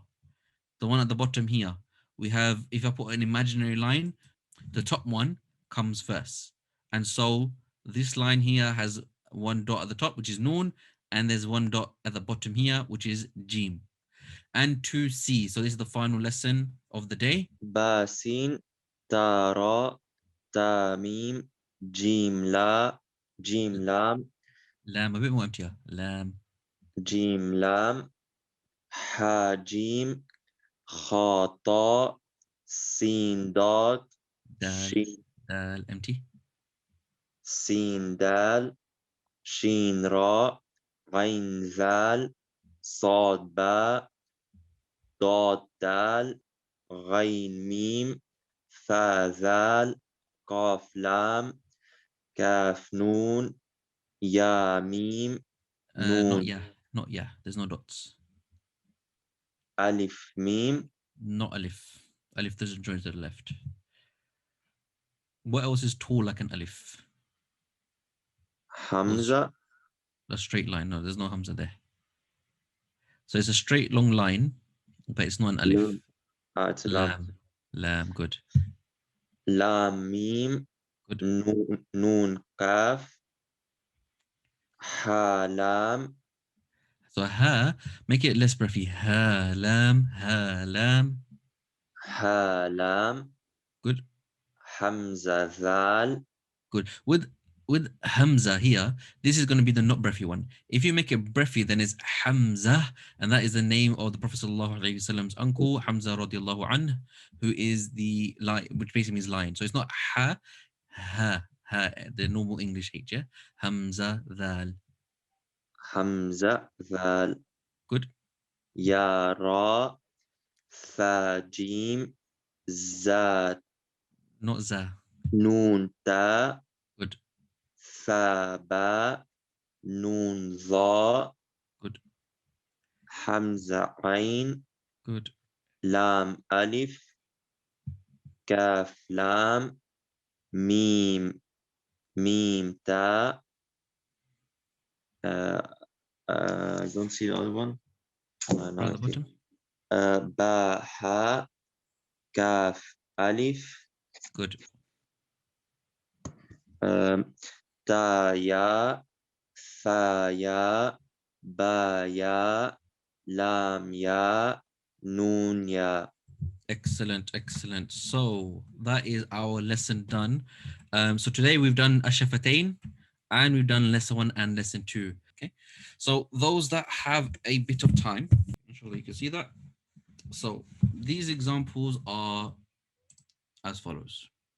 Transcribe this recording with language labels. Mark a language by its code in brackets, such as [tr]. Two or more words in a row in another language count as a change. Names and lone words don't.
[en] The one at the bottom here, we have, if I put an imaginary line, the top one comes first. And so this line here has one dot at the top, which is noon, and there's one dot at the bottom here, which is jim. And 2c. So this is the final lesson of the day. [ar] باء سين تاء راء تاء ميم جيم لا جيم لام, Lam, [en] a bit more emptier. Lam, [ar] جيم لام حاء جيم خاء, تاء سين, Dot, [en] dal, Shin, dal, empty. [ar] سين دال شين راء غين ذال صاد باء Dot دال غين ميم فاء ذال قاف لام كاف نون ياء ميم, [en] Not Noon, yeah, not yeah. There's no dots. [ar] ألف ميم, [en] Not alif. Alif doesn't join to the left. What else is tall like an alif? Hamza, A straight line. No, there's no hamza there. So it's a straight long line, but it's not an alif. Lam, it's a Lam, [ar] لام لام, good, لام ميم, [en] good. [ar] نون كاف هاء لام, [en] So ha, make it less breathy. [ar] هاء لام هاء لام. هاء لام, [en] Good, [ar] همزة ذال, [en] good. With hamza here, this is going to be the not breathy one. If you make it breathy, then it's Hamza, and that is the name of the Prophet [ar] صلى الله عليه وسلم's [en] uncle, Hamza [ar] رضي الله عنه, [en] who is the lion, which basically means lion. So it's not ha, ha, ha, the normal English H, yeah? [ar] همزة ذال. همزة ذال, [en] Good, [ar] ياء راء ثاء جيم, Za, [en] not za. [ar] نون تاء [en] Good, [ar] ثاء باء نون ظاء [en] good, [ar] حمزة عين [en] good. [ar] لام ألف كاف لام ميم ميم تاء [en] I don't see the other one. No, Around I the see. bottom. [ar] باء حاء كاف ألف [en] Good, [ar] تا ياء ثا ياء با ياء لام ياء نون ياء. [en] excellent, excellent. So that is our lesson done. So today we've done Ash-Shafatayn and we've done lesson 1 and lesson 2. Okay, so those that have a bit of time, inshallah you can see that. So these examples are as follows.